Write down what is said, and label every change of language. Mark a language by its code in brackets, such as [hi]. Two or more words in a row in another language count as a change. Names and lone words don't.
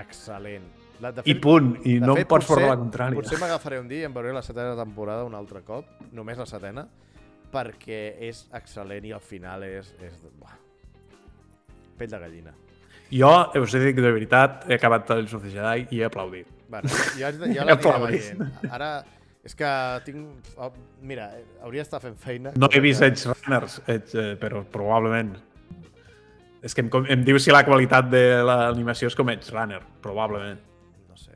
[ca] I punt. excel·lent. I punt, i de no fet, em pots potser- formar la contrària. Potser m'agafaré un dia i em veuré la 7ª temporada un altre cop, només la 7ª, perquè és excel·lent i al final és buah, pell de gallina. Jo us dic de veritat, he acabat els of the Jedi i he aplaudit. Bueno, jo l'aniré Aplaudis. veient. Ara, és que tinc... Mira, hauria d'estar fent feina. No he vist Edge Runners, però probablement... És que em diu si la qualitat de l'animació és com Edge Runner, probablement. No sé.